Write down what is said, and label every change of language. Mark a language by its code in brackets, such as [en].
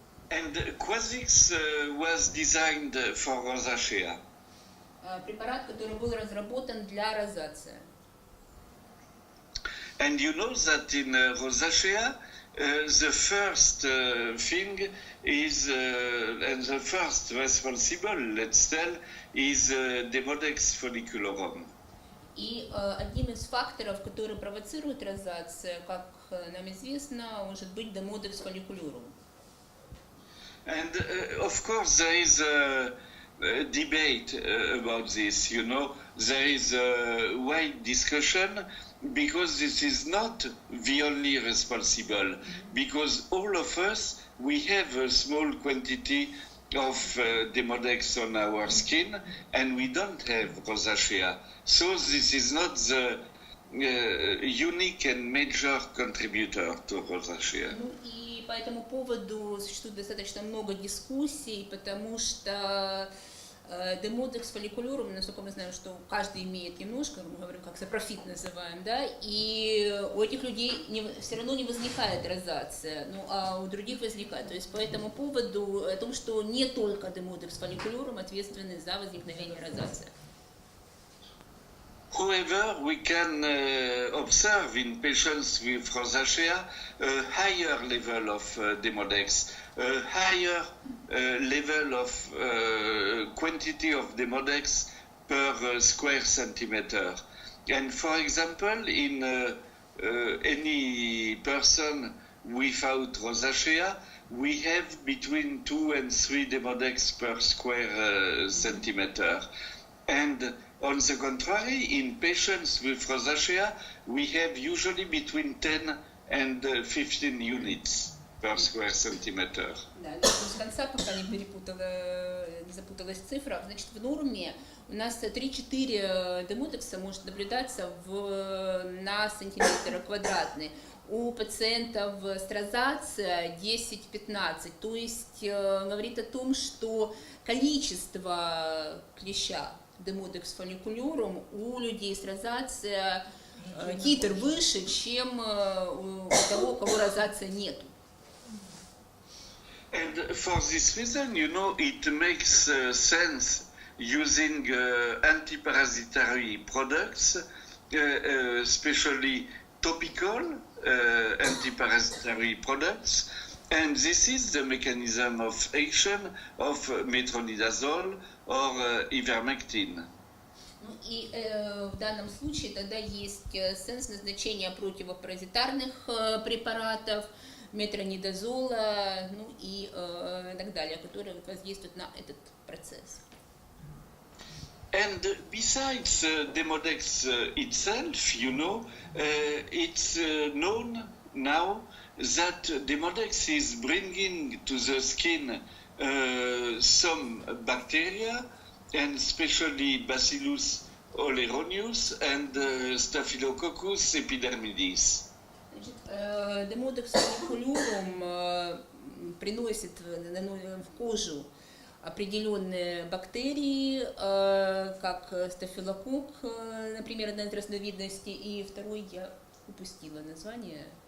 [en] And Quasix was designed for rosacea. [ru] Препарат, который был разработан для розации. [en] And you know that in rosacea, the first thing is, and the first responsible, let's tell, is Demodex folliculorum. [ru] И одним из факторов, который провоцирует розацию, как нам известно, может быть Demodex folliculorum. [en] And of course there is a debate about this, you know, there is a wide discussion because this is not the only responsible, because all of us, we have a small quantity of Demodex on our skin and we don't have rosacea. So this is not the unique and major contributor to rosacea. [ru] И по этому поводу существует достаточно много дискуссий, потому что Demodex folliculorum, насколько мы знаем, что каждый имеет немножко, мы говорим, как сапрофит называем, да, и у этих людей все равно не возникает розация, ну, а у других возникает. То есть по этому поводу, о том, что не только Demodex folliculorum ответственны за возникновение розации. [en] However, we can observe in patients with rosacea a higher level of Demodex, a higher level of quantity of Demodex per square centimeter. And for example, in any person without rosacea, we have between 2 and 3 Demodex per square centimeter. And on the contrary, in patients with rosacea, we have usually between 10 and 15 units per square centimeter. [ru] Да, с конца, пока не запуталась цифра, значит, в норме у нас 3-4 демодекса может наблюдаться на сантиметр квадратный. У пациентов с розацией 10-15, то есть говорит о том, что количество клеща Demodex folliculorum у людей с розацией титр выше, чем у того, у кого розация нету. [en] And for this reason, you know, it makes sense using antiparasitary products, especially topical antiparasitary products. And this is the mechanism of action of metronidazole or ivermectin. [ru] Ну и в данном случае тогда есть сенс назначения противопаразитарных препаратов, метронидазола, ну и так далее, которые воздействуют на этот процесс. [en] And besides Demodex itself, you know, it's known now that Demodex is bringing to the skin some bacteria, and especially Bacillus oleronius and Staphylococcus epidermidis. [ru] Значит, Demodex folliculorum приносит в кожу определенные бактерии, как стафилококк, например, одна из разновидностей, и второй я упустила название.